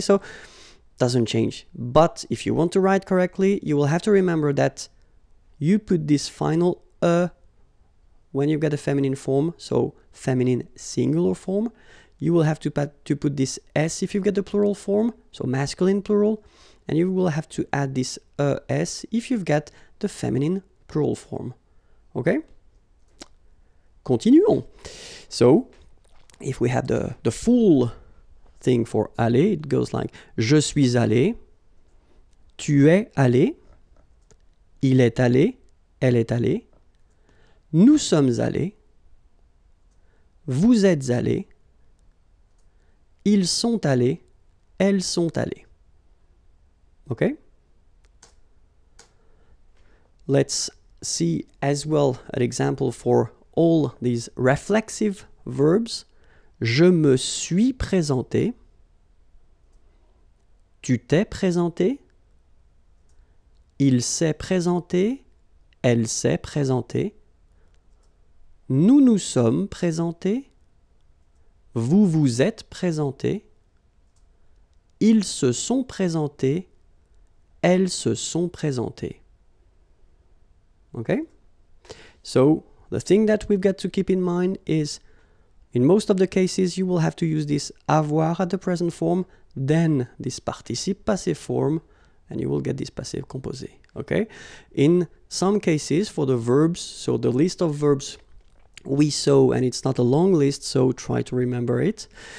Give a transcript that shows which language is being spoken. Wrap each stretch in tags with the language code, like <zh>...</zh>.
<en>So doesn't change. But if you want to write correctly, you will have to remember that you put this final when you get a feminine form, so feminine singular form. You will have to put this S if you get the plural form, so masculine plural, and you will have to add this S if you've got the feminine plural form. Okay?</en> <fr>Continuons.</fr> <en>So, if we have the full thing for aller, it goes like</en> <fr>je suis allé, tu es allé, il est allé, elle est allée, nous sommes allés, vous êtes allés, ils sont allés, elles sont allées. Okay?</fr> <en>Let's see as well an example for all these reflexive verbs.</en> <fr>Je me suis présenté. Tu t'es présenté. Il s'est présenté. Elle s'est présentée. Nous nous sommes présentés. Vous vous êtes présentés. Ils se sont présentés. Elles se sont présentées.</fr> <en>Okay? So, the thing that we've got to keep in mind is, in most of the cases, you will have to use this avoir at the present form, then this participe passé form, and you will get this passé composé. Okay? In some cases, for the verbs, so the list of verbs we saw, and it's not a long list, so try to remember it.</en>